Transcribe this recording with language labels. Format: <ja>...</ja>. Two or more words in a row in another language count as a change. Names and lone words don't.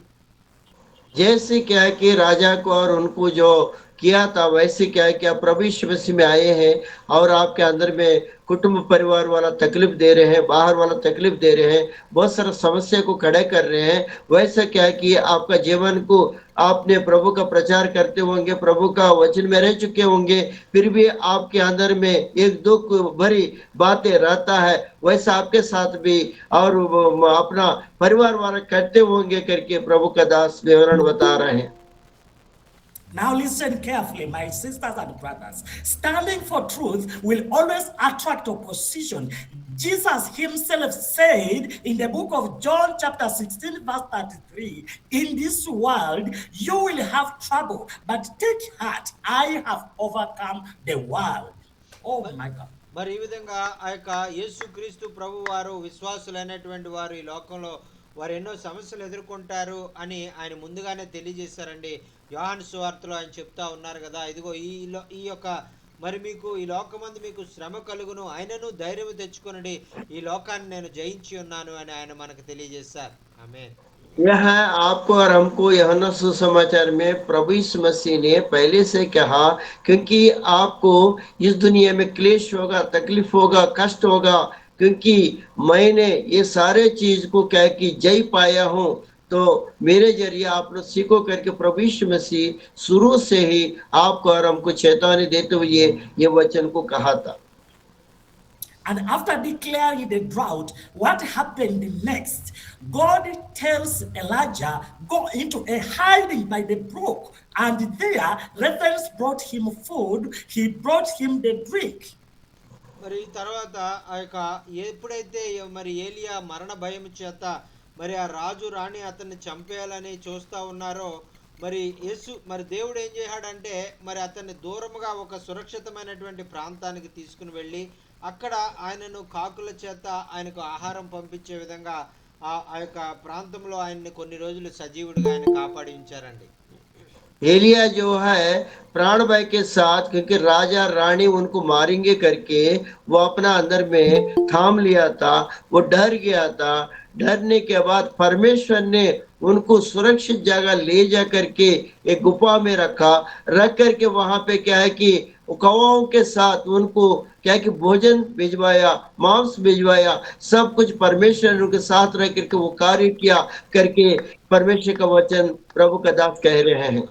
<hi>जैसे क्या है कि राजा को और उनको जो किया था, वैसे क्या है कि आप प्रभु यीशु मसीह में आए हैं और आपके अंदर में कुटुंब परिवार वाला तकलीफ दे रहे हैं, बाहर वाला तकलीफ दे रहे हैं, बहुत सारा समस्या को खड़े कर रहे हैं। वैसा क्या है कि आपका जीवन को आपने प्रभु का प्रचार करते होंगे, प्रभु का वचन में रह चुके होंगे, फिर भी आपके अंदर में एक दुख भरी बातें रहता है, वैसा आपके साथ भी और अपना परिवार वाला करते होंगे करके प्रभु का दास विवरण बता रहे हैं।</hi> <en>Now listen carefully, my sisters and brothers. Standing for truth will always attract opposition. Jesus himself said in the book of John chapter 16 verse 33, in this world you will have trouble, but take heart, I have overcome the world. Oh my God.</en> <te>మరి ఈ విధంగా ఆ యొక్క యేసుక్రీస్తు ప్రభు వారు విశ్వాసులైనటువంటి వారు ఈ లోకంలో వారు ఎన్నో సమస్యలు ఎదుర్కొంటారు అని ఆయన ముందుగానే తెలియజేశారండి. యోహాను సువార్తలో ఆయన చెప్తా ఉన్నారు కదా, ఇదిగో ఈ యొక్క మరి మీకు ఈ లోకమందు మీకు శ్రమ కలుగును, ఆయనను ధైర్యం తెచ్చుకొనండి, ఈ లోకాన్ని నేను జయించి ఉన్నాను అని ఆయన మనకు తెలియజేశారు. ఆమేన్.</te> <hi>यह है आपको और हमको यूहन्ना सुसमाचार में प्रभु यीशु मसीह ने पहले से कहा, क्योंकि आपको इस दुनिया में क्लेश होगा, तकलीफ होगा, कष्ट होगा, क्योंकि मैंने ये सारे चीज को क्या कि जय पाया हूँ। तो मेरे जरिए आप लोग सीखो करके प्रभु यीशु मसीह शुरू से ही आपको और हमको चेतावनी देते हुए ये वचन को कहा था।</hi> <en>And after declaring the drought, what happened next? God tells Elijah, go into a hiding by the brook And there, reverends brought him food, he brought him the drink.</en> <te>మరి తర్వాత ఆ యొక్క ఎప్పుడైతే మరి ఏలియా మరణ భయం చేత మరి ఆ రాజు రాణి అతన్ని చంపేయాలని చూస్తా ఉన్నారో, మరి యేసు మరి దేవుడు ఏం చేశాడంటే మరి అతన్ని దూరముగా ఒక సురక్షితమైనటువంటి ప్రాంతానికి తీసుకుని వెళ్ళి అక్కడ ఆయనను కాకుల చేత ఆయనకు ఆహారం పంపించే విధంగా ఆ యొక్క ప్రాంతంలో ఆయన్ని కొన్ని రోజులు సజీవుడిగా ఆయన కాపాడి ఉంచారండి.</te> <hi>एलिया जो है प्राण भय के साथ, क्योंकि राजा रानी उनको मारेंगे करके वो अपना अंदर में थाम लिया था, वो डर गया था। डरने के बाद परमेश्वर ने उनको सुरक्षित जगह ले जा करके एक गुफा में रख करके वहां पे क्या है कि कौओं के साथ उनको क्या है कि भोजन भिजवाया, मांस भिजवाया, सब कुछ परमेश्वर ने उनके साथ रह करके वो कार्य किया करके परमेश्वर का वचन प्रभु का दास कह रहे हैं।</hi>